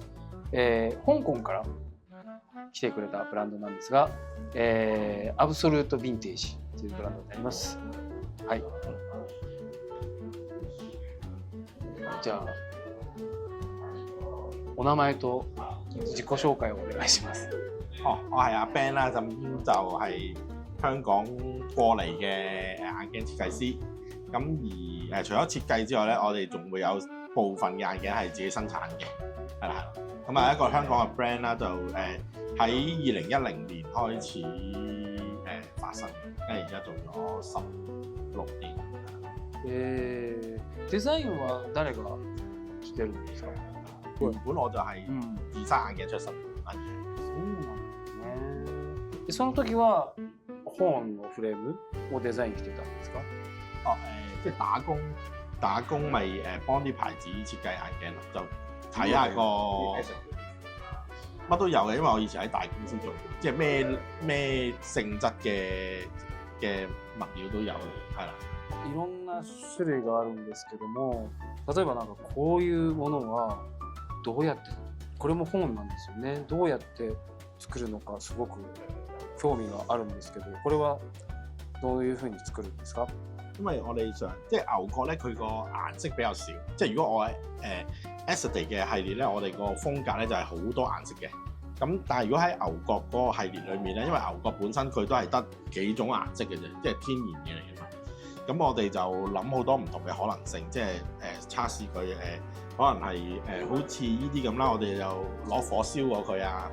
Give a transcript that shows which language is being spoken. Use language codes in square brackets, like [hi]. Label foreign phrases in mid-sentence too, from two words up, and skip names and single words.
[ja] 香港から来てくれたブランドなんですが、アブソルートヴィンテージというブランドになります。はい。じゃあお名前と自己紹介をお願いします。 [yue] 我係阿 Ben 啦，咁就係香港過嚟嘅眼鏡設計師。咁而除咗設計之外咧，我哋仲會有部分嘅眼鏡係自己生產嘅，係啦。咁啊一個香港嘅 brand 啦，就喺2010年開始發生，跟住而家做咗16年。 [ja] デザインは誰がしてるんですか？ [yue] 原本我就係自生眼鏡出身。 [ja] そうなんですね。でその時は本のフレームをデザインしてたんですか？ [yue] 即係打工咪幫啲牌子設計眼鏡咯，就睇下個乜都有嘅，因為我以前喺大公司做，即係咩性質嘅物料都有，係啦。 [ja] いろんな種類があるんですけども、例えばなんかこういうものはどうやってこれも本なんですよね。どうやって作るのかすごく興味があるんですけど、これはどういうふうに作るんですか？ [yue] 因為我哋想即係牛角咧，佢個顏色比較少。即係如果我喺Acetate 嘅系列咧，我哋個風格咧就係好多顏色嘅。咁但係如果喺牛角嗰個系列裏面咧，因為牛角本身佢都係得幾種顏色嘅啫，即係天然嘅嚟嘅嘛。咁我哋就諗好多唔同嘅可能性，即係測試佢可能係好似呢啲咁啦，我哋就攞火燒過佢啊。